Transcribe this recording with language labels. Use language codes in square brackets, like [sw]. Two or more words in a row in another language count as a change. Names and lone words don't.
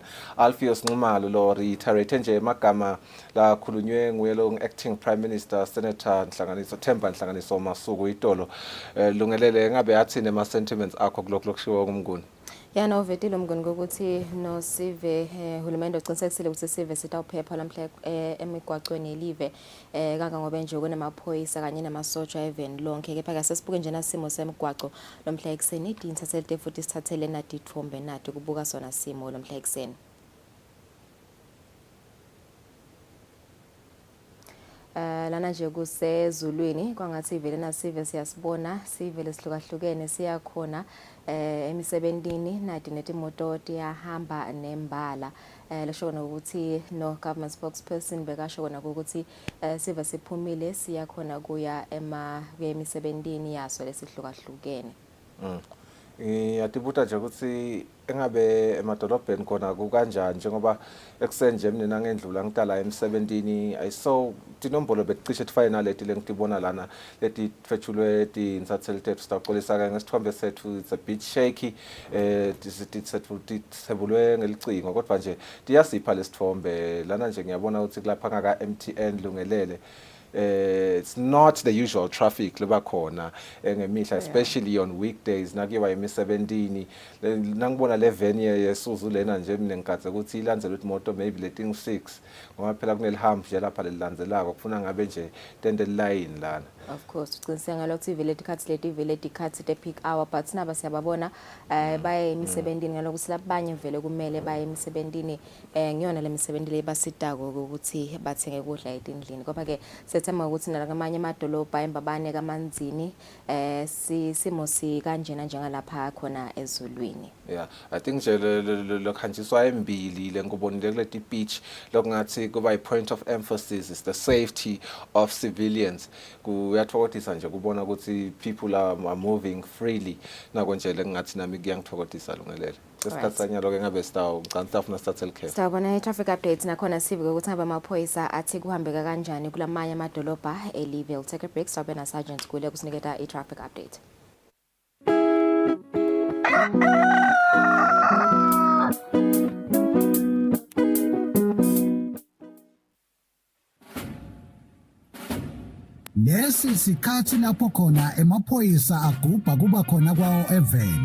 [ss] Alpheus Nxumalo lo reiterate nje magama la khulunywe nguyelo [en] acting prime minister [ss] senator Nhlanganiso Themba Nhlanganiso Masuku itolo lungelele ngabe yathi nema sentiments akho kulokho lokushiwo kumnguni. Yana uvetile umnguni ukuthi no sive hulumende uqinisekisile ukuthi sive sitawuphepha lamhla emigwaqweni elive kanga ngoba nje kunamaphoyisa kanye namasoja eveni lonke kepha ke sesibuke nje nasimo semigwaqo lomhla ekseni idinsathele futhi sithathele nadithombe nathi kubuka sona simo lomhla ekseni. Lana nje kusezulwini kwangathi vele nasive siyasibona sive lesihlukahlukene siyakhona emisebentini nadi netimoto tiyahamba nembala lesho ukuthi no [en] government spokesperson [ss] bekasho kona ukuthi sive siphumile siyakhona kuya emisebentini yaso lesihlukahlukene. Ngiyatibuta nje ukuthi engabe emadolobheni khona kukanjani njengoba ekseni nje mina ngendlula ngitala emsebentini ayiso tinombolo becishe tifane naleti lengitibona lana leti fetshulwe tinsatheli tethu sitaqolisa ke ngesithombe sethu [en] it's a bit shaky [ss] tithebulwe ngelicingo kodwa nje tiyasipha lesithombe lana nje ngiyabona ukuthi kulapha ngaka MTN lungelele. [en] It's not the usual traffic [ss] leba khona ngemihla [en] especially on weekdays [ss] nakuyiwa emisebentini nangibona le van yesuzu lena nje mina ngikathe ukuthi ilandzele imoto maybe leting 6 ngoba phela kunelihambo nje lapha lelilandzelako kufuna ngabe nje tende line lana. [en] Of course [ss] uqiniseka ngalokho ivele tikhathi te [en] peak hour but [ss] naba siyababona baye emisebentini ngalokho silabanye vele kumele baye emisebentini ngiyona lemisebentini lebasitako ukuthi bathenge kudla etindlini ngoba ke sethema ukuthi nalakamanye amadolobha embabane kamanzini simo si kanjena njengalapha khona ezulwini. [en] Yeah, I think [ss] nje lokhanjiswa embili lengubonile kuleti [en] beach [ss] lokungathi kuba i [en] point of emphasis is the safety of civilians. [ss] Kuyathokothisa nje kubona ukuthi [en] people are moving freely [ss] nakonje lengathi nami kuyangithokothisa lungelele. Sesikhatsanya lokho ngabe sitafuna sithathele care. Sawubona [en] i-traffic updates [ss] nakhona sivuke ukuthi ngabe amaphoyisa athi kuhambeka kanjani kulamanye amadolobha elive. [en] Take a break [ss] sawubona Sergeant kule kusiniketa [en] i-traffic update. [ss] Lesi sikhathi lapho khona emaphoyisa agubha kuba khona kwawo eveni.